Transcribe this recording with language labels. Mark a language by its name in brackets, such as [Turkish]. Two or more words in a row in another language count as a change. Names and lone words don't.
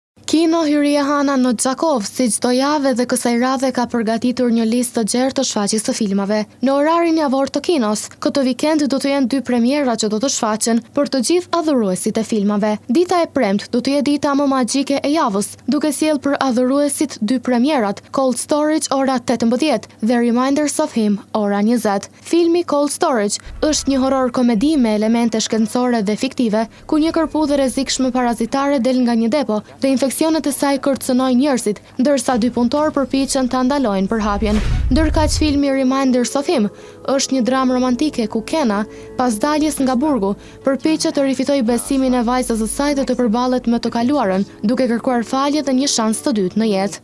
[Albanian] Kino Hyria Hana Nodjakov si çdo javë dhe kësaj radhe ka përgatitur një listë të gjerë të shfaqjes të filmave. Në orarin javor të kinos, këtë vikend do të jenë 2 premiera që do të shfaqen për të gjithë adhuruesit e filmave. Dita e premtë do të jetë dita më magjike e javës, duke sjellë për adhuruesit 2 premierat, Cold Storage ora 18 dhe Reminders of Him ora 20. Filmi Cold Storage është një horror komedi me elemente shkencore dhe fiktive, ku një kërpudhë rrezikshme parazitare del nga një depo dhe infeksionet e saj kërcënojnë njerëzit, ndërsa 2 punëtor përpiqen ta ndalojnë përhapjen. Ndërkaq filmi Reminders of Him është një dramë romantike ku Kena, pas daljes nga burgu, përpiqet të rifitojë besimin e vajzës së saj dhe të përballet me të kaluarën, duke kërkuar falje dhe një shans të dytë në jetë.